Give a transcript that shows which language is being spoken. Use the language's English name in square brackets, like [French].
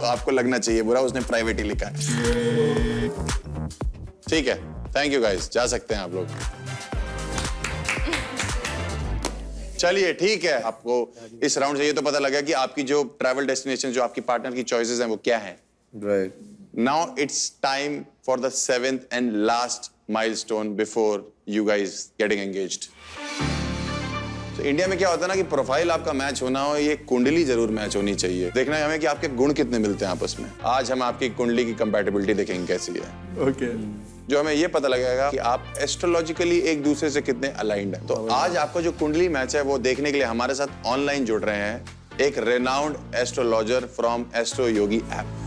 [Hindi] तो आपको लगना चाहिए बुरा, उसने प्राइवेट ही लिखा है। ठीक है, [English] thank you guys, [Hindi] जा सकते हैं आप लोग। चलिए ठीक है, आपको इस राउंड से ये तो पता लगा कि आपकी जो ट्रैवल डेस्टिनेशन, जो आपकी पार्टनर की चॉइसेस हैं वो क्या हैं। Right. [English] Now it's time for the 7th and last milestone before you guys getting engaged. [Hindi] तो इंडिया में क्या होता है ना कि प्रोफाइल आपका मैच होना हो, ये कुंडली जरूर मैच होनी चाहिए। देखना है हमें कि आपके गुण कितने मिलते हैं आपस में। आज हम आपकी कुंडली की कंपैटिबिलिटी देखेंगे कैसी है। ओके। जो हमें ये पता लगेगा कि आप एस्ट्रोलॉजिकली एक दूसरे से कितने अलाइंड हैं। तो आज आपका जो कुंडली मैच है वो देखने के लिए हमारे साथ ऑनलाइन जुड़ रहे हैं एक [English] renowned astrologer from [Hindi] astro Yogi app.